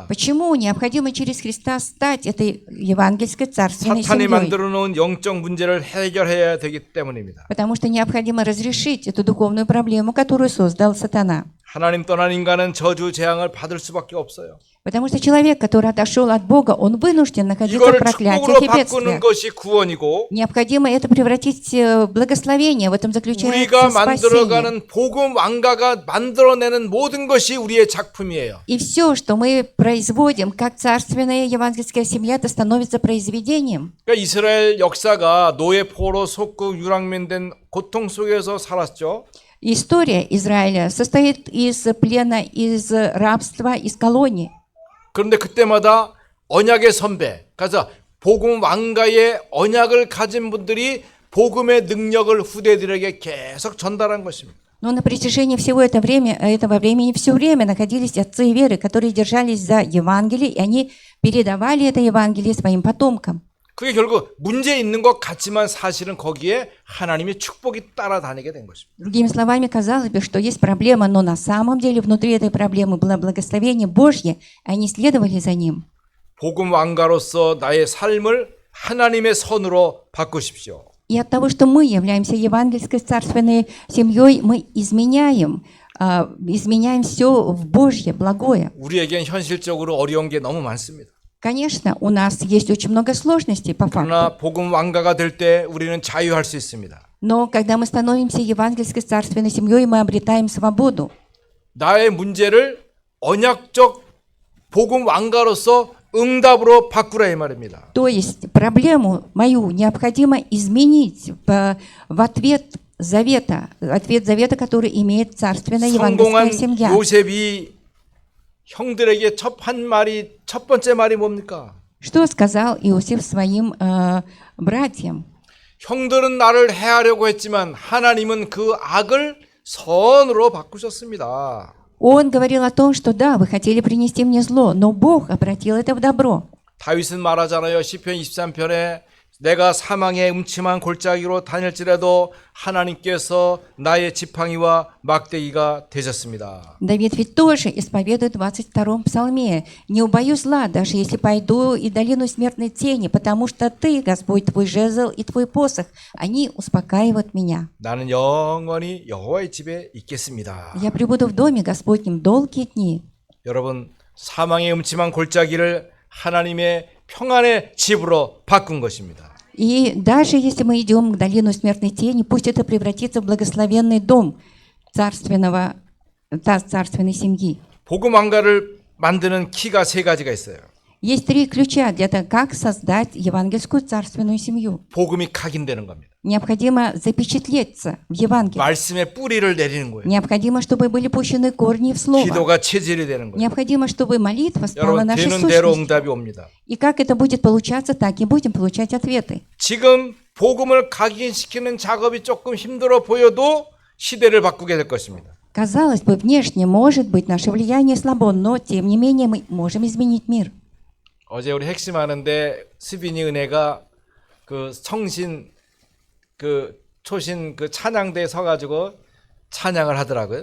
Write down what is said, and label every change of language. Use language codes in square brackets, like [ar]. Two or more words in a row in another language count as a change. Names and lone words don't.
[ru] Почему необходимо через Христа стать этой евангельской царственной [ko] 사탄이 [ru] семьей? [ko] 만들어 놓은 영적 문제를 해결해야 되기 때문입니다. [ru] Потому что необходимо разрешить эту духовную проблему, которую создал сатана. [ko] 하나님 떠난 인간은 저주 재앙을 받을 수밖에 없어요. [ru] Потому что человек, который отошел от Бога, он вынужден находиться в [ko] 이거를 [ru] проклятиях [ko] 축복으로 [ru] и [ko] 바꾸는 [ru] бедствиях. [ko] 것이 구원이고 [ru] Необходимо это превратить в благословение. В этом заключается [ko] 우리가 [ru] спасение. [ko] 만들어가는 복음 왕가가 만들어내는 모든 것이 우리의 작품이에요. [ru] И все, что мы производим, как царственная евангельская семья, это становится произведением. [ko] 그러니까 이스라엘 역사가 노예 포로 속국 유랑민된 고통 속에서 살았죠. [ru] История Израиля состоит из плена, из рабства, из колоний. [ko] 그런데 그때마다 언약의 선배, 그래서 복음 왕가의 언약을 가진 분들이 복음의 능력을 후대들에게 계속 전달한 것입니다. [ru] Но на протяжении всего этого времени все время находились отцы веры, которые держались за Евангелие, и они передавали это Евангелие своим потомкам. [ko] 그게 결국 문제 있는 것 같지만 사실은 거기에 하나님의 축복이 따라다니게 된 것입니다. [ru] Другими словами, казалось бы, что есть проблема, но на самом деле внутри этой проблемы было благословение Божье, и они следовали за ним. [ko] 복음 왕가로서 나의 삶을 하나님의 선으로 바꾸십시오. [ru] И от того, что мы являемся евангельской царственной семьей, мы изменяем все в Божье, благое. [ko] 우리에겐 현실적으로 어려운 게 너무 많습니다. [ru] Конечно, у нас есть очень много сложностей по факту. [ko] 그러나 복음 왕가가 될 때 우리는 자유할 수 있습니다. [ru] Но когда мы становимся евангельской царственной семьей, мы обретаем свободу. [ko] 나의 문제를 언약적 복음 왕가로서 응답으로 바꾸라 이 말입니다. [ru] То есть проблему мою необходимо изменить в ответ завета, который имеет царственная евангельская [ko] 성공한 [ru] семья. [ko] 요셉이 형들에게 첫 번째 말이 뭡니까? [ru] Что сказал Иосиф своим братьям? [ko] 형들은 나를 해하려고 했지만 하나님은 그 악을 선으로 바꾸셨습니다. [ru] Он говорил о том, что да, вы хотели принести мне зло, но Бог обратил это в добро. [ko] 다윗은 말하잖아요. 시편 23편에 내가 사망의 음침한 골짜기로 다닐지라도 하나님께서 나의 지팡이와 막대기가 되셨습니다. [ru] Давид ведь тоже исповедует в 22-м псалме: «Не убоюсь зла, даже если пойду и долину смертной тени, потому что Ты, Господь, Твой жезл и Твой посох, они успокаивают меня. [ko] 나는 영원히 여호와의 집에 있겠습니다. [ru] Я пребуду в доме Господнем долгие дни». [ko] 여러분 사망의 음침한 골짜기를 하나님의 평안의 집으로 바꾼 것입니다. [ru] И даже если мы идем к долину смертной тени, пусть это превратится в благословенный дом царственной семьи. [ko] 복음 왕가를 만드는 키가 세 가지가 있어요. [ru] Есть три ключа для того, как создать евангельскую царственную семью. [ko] 복음이 각인되는 겁니다. [ru] Необходимо запечатлеться в Евангелии. [ko] 말씀의 뿌리를 내리는 거예요. [ru] Необходимо, чтобы были пущены корни в Слово. [ko] 기도가 체질이 되는 거예요. [ru] Необходимо, чтобы молитва стала [ko] 여러분 [ru] нашей [ko] 되는 대로 [ru] сущностью. [ko] 응답이 옵니다. [ru] И как это будет получаться, так и будем получать ответы. [ko] 지금 복음을 각인시키는 작업이 조금 힘들어 보여도 시대를 바꾸게 될 것입니다. [ru] Казалось бы, внешне, может быть, наше влияние слабо, но, тем не менее, мы можем изменить мир. [ko] 어제 우리 핵심하는데 스비니 은혜가 그 성신 그 초신 그 찬양대에 서가지고 찬양을 하더라고요.